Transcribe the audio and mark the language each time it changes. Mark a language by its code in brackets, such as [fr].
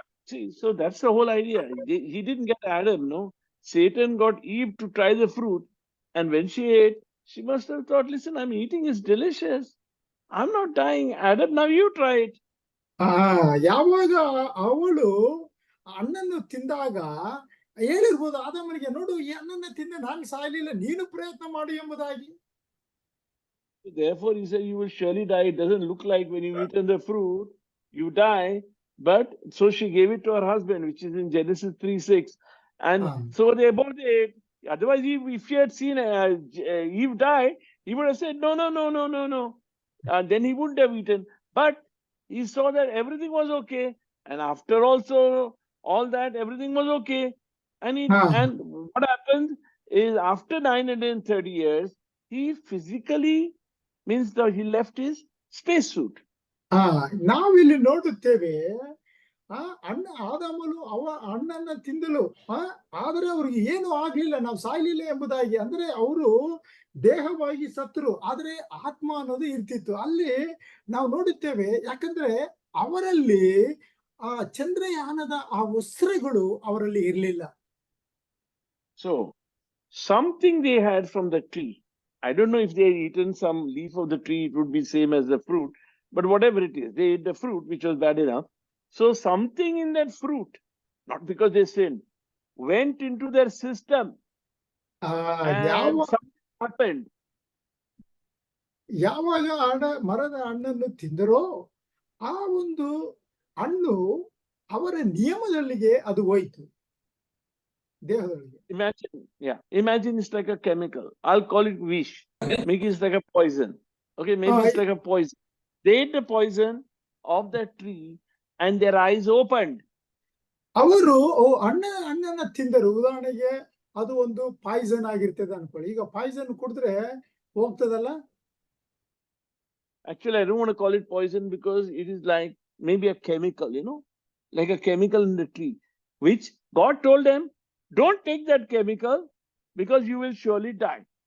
[en] See, so that's the whole idea. He didn't get Adam, no. Satan got Eve to try the fruit, and when she ate, she must have thought, listen, I'm eating, it's delicious. I'm not dying. Adam, now you try it. [kn] ಯಾವಾಗ ಅವಳು ಹಣ್ಣನ್ನು ತಿಂದಾಗ ಹೇಳಿರ್ಬೋದು ಆದಾಮನಿಗೆ, ನೋಡು ಈ ಹಣ್ಣನ್ನು ತಿಂದ ನಾನು ಸಾಯಲಿಲ್ಲ, ನೀನು ಪ್ರಯತ್ನ ಮಾಡು ಎಂಬುದಾಗಿ. [en] Therefore, he said, you will surely die. It doesn't look like when you eat the fruit, you die. But so she gave it to her husband, which is in Genesis 3:6. And so they both ate. Otherwise, if he had seen Eve die, he would have said, no, no, no, no, no, no. And then he wouldn't have eaten. But he saw that everything was okay. And after also all that, everything was okay. And and what happened is, after 930 years, he physically, means that he left his spacesuit. [kn] ನಾವಿಲ್ಲಿ ನೋಡುತ್ತೇವೆ, ಆದಾಮನು ಹಣ್ಣನ್ನ ತಿಂದಲು, ಆದ್ರೆ ಅವ್ರಿಗೆ ಏನು ಆಗ್ಲಿಲ್ಲ, ನಾವು ಸಾಯ್ಲಿಲ್ಲ ಎಂಬುದಾಗಿ. ಅಂದ್ರೆ ಅವರು ದೇಹವಾಗಿ ಸತ್ತರು, ಆದ್ರೆ ಆತ್ಮ ಅನ್ನೋದು ಇರ್ತಿತ್ತು. ಅಲ್ಲಿ ನಾವು ನೋಡುತ್ತೇವೆ, ಯಾಕಂದ್ರೆ ಅವರಲ್ಲಿ ಆ ಚಂದ್ರಯಾನದ ಆ ವಸ್ತ್ರಗಳು ಅವರಲ್ಲಿ ಇರಲಿಲ್ಲ. [en] So something they had from the tree. I don't know if they had eaten some leaf of the tree, it would be same as the fruit. But whatever it is, they ate the fruit, which was bad enough. So something in that fruit, not because they sinned, went into their system, and something happened. [kn] ಯಾವಾಗ ಮರದ ಹಣ್ಣನ್ನು ತಿಂದರೋ ಆ ಒಂದು ಹಣ್ಣು ಅವರ ನಿಯಮದಲ್ಲಿಗೆ ಅದು ಹೋಯ್ತು, ದೇಹದೊಳಗೆ. [en] Imagine it's like a chemical. I'll call it vish. Maybe it's like a poison. Okay, maybe it's like a poison. They ate the poison of that tree and their eyes opened. [kn] ಅವರು ಹಣ್ಣನ್ನ ತಿಂದರು. ಉದಾಹರಣೆಗೆ ಅದು ಒಂದು Poisson ಆಗಿರ್ತದೆ ಅನ್ಕೊಳ್ಳಿ. ಈಗ Poisson ಕುಡಿದ್ರೆ ಹೋಗ್ತದಲ್ಲ? [en] Actually, I don't want to call it poison, because it is like maybe a chemical, you know, like a chemical in the tree, which God told them, don't take that chemical because you will surely die.